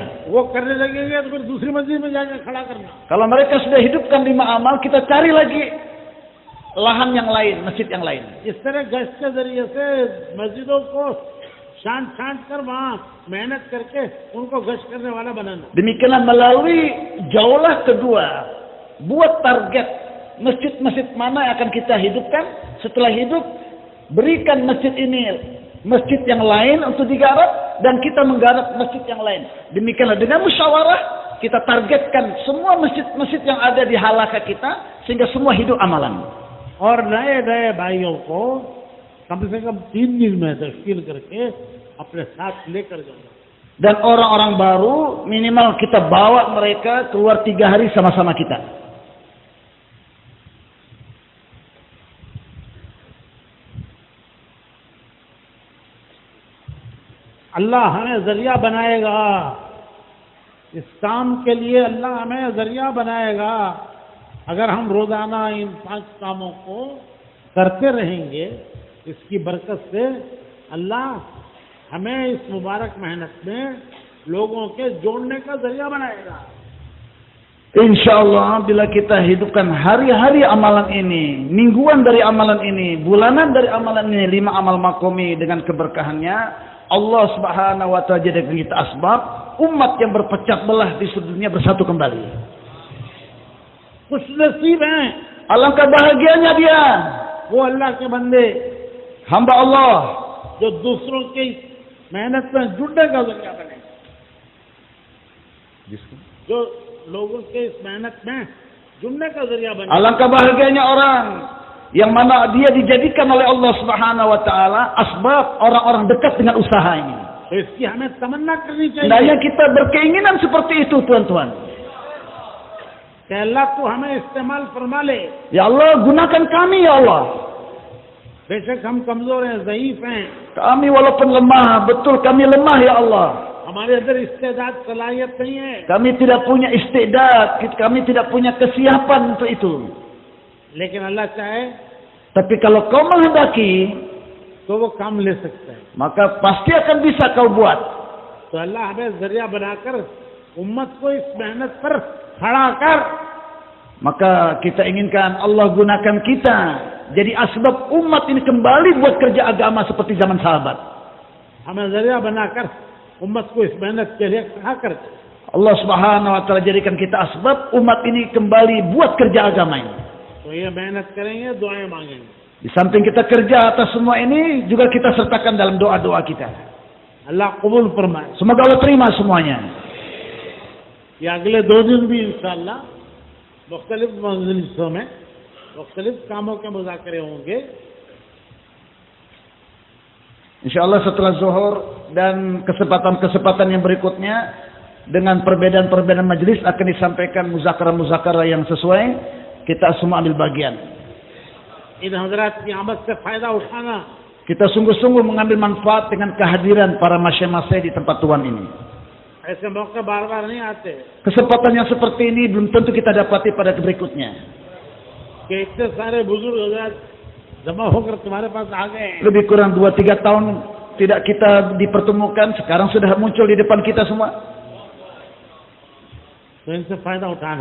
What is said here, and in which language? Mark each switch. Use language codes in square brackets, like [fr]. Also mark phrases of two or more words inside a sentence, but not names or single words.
[hi] वो करने लगेंगे तो फिर दूसरी मस्जिद में जाकर खड़ा करना. [id] Kalau mereka sudah hidupkan 5 amal, kita cari lagi lahan yang lain, masjid yang lain. [hi] इस तरह गश्त के जरिए से मस्जिदों को छांट कर वहाँ मेहनत करके उनको गश्त करने वाला बनाना. [id] Demikianlah melalui jaulah kedua, buat target masjid-masjid mana yang akan kita hidupkan. Setelah hidup, berikan masjid ini masjid yang lain untuk digarap, dan kita menggarap masjid yang lain. Demikianlah dengan musyawarah kita targetkan semua masjid-masjid yang ada di halaka kita sehingga semua hidup amalan. [hi] और नए भाइयों को कम से कम 3 दिन में तश्कील करके अपने साथ लेकर जाना. [id] Dan orang-orang baru minimal kita bawa mereka keluar 3 hari sama-sama kita. [hi] अल्लाह हमें जरिया बनाएगा. इस काम के लिए अल्लाह हमें जरिया बनाएगा. अगर हम रोजाना इन 5 कामों को करते रहेंगे, इसकी बरकत से अल्लाह हमें इस मुबारक मेहनत में लोगों के जोड़ने का जरिया बनाएगा. [id] Insyaallah bila kita hidupkan hari-hari amalan ini, mingguan dari amalan ini, bulanan dari amalan ini, 5 amal makomi dengan keberkahannya, Allah [ar] سبحانه وتعالى [id] jadikan kita asbab umat yang berpecah belah di seluruh dunia bersatu kembali. [hi] खुशनसीब हैं [id] Alangkah bahagianya dia, [hi] वो अल्लाह के बंदे [id] hamba Allah [hi] जो दूसरों की मेहनत में जुड़ने का जरिया बने, जो लोगों के इस मेहनत में जुड़ने का जरिया बने. [id] Alangkah bahagianya orang yang mana dia dijadikan oleh Allah [ar] سبحانه وتعالى [id] asbab orang-orang dekat dengan usaha ini. [hi] तो इसकी हमें तमन्ना करनी चाहिए [id] Hendaknya kita berkeinginan seperti itu, tuan-tuan. [hi] कि अल्लाह तू हमें इस्तेमाल फरमा ले. [id] Ya Allah, gunakan kami ya Allah. [hi] बेशक हम कमजोर हैं, ज़ईफ हैं, [id] Kami walaupun lemah, betul kami lemah ya Allah. [hi] हमारे अंदर इस्तेदाद सलाहियत नहीं है, [id] Kami tidak punya istidad, kami tidak punya kesiapan untuk itu. [hi] लेकिन अल्लाह चाहे [id] Tapi kalau kau menghendaki, [hi] तो वो काम ले सकता है. [id] maka pasti akan bisa kau buat. [hi] तो अल्लाह हमें जरिया बनाकर उम्मत को इस मेहनत पर खड़ा कर. [id] Maka kita inginkan Allah gunakan kita jadi asbab umat ini kembali buat kerja agama seperti zaman sahabat. [hi] हमें जरिया बनाकर उम्मत को इस मेहनत के लिए खड़ा कर. [id] Allah [ar] سبحانه وتعالى [id] jadikan kita asbab umat ini kembali buat kerja agama ini. [hi] तो ये मेहनत करेंगे, दुआएं मांगेंगे. [id] Di samping kita kerja atas semua ini, juga kita sertakan dalam doa-doa kita. [hi] अल्लाह कबूल फरमाए. [id] Semoga Allah terima semuanya. [hi] ये अगले 2 दिन भी इंशाअल्लाह मुख्तलिफ मजलिसों में मुख्तलिफ कामों के मुज़ाकरे होंगे. [id] InsyaAllah setelah zuhur dan kesempatan-kesempatan yang berikutnya dengan perbedaan-perbedaan majelis akan disampaikan muzakarah-muzakarah yang sesuai. Kita semua ambil bagian. [hi] इन हजरात की आमद से फायदा उठाना. [id] Kita sungguh-sungguh mengambil manfaat dengan kehadiran para masyayikh-masyayikh di tempat Tuhan ini. [hi] ऐसे मौके बार-बार नहीं आते. [id] Kesempatan yang seperti ini belum tentu kita dapati pada berikutnya. [hi] कि इतने सारे बुजुर्ग हजरात जमा होकर तुम्हारे पास आ गए. [id] Lebih kurang 2-3 tahun tidak kita dipertemukan, sekarang sudah muncul di depan kita semua. [hi] तो इनसे फायदा उठाना.